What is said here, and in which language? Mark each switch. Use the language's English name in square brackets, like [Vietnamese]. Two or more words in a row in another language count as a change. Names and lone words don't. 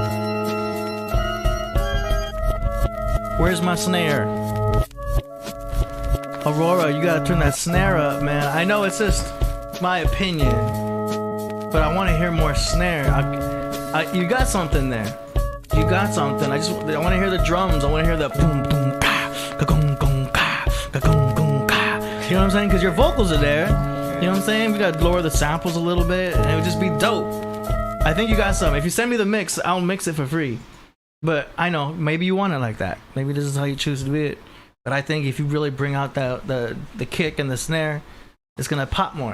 [English] Where's my snare? Aurora, you gotta turn that snare up, man. I know it's just my opinion, but I want to hear more snare. You got something there. You got something. I want to hear the drums. I want to hear the boom boom ka ka gong gong ka ka gong gong ka. You know what I'm saying? Because your vocals are there. You know what I'm saying? We gotta lower the samples a little bit, and it would just be dope. I think you got something. If you send me the mix, I'll mix it for free. But I know maybe you want it like that. Maybe this is how you choose to do it. But I think if you really bring out the kick and the snare, it's gonna pop more.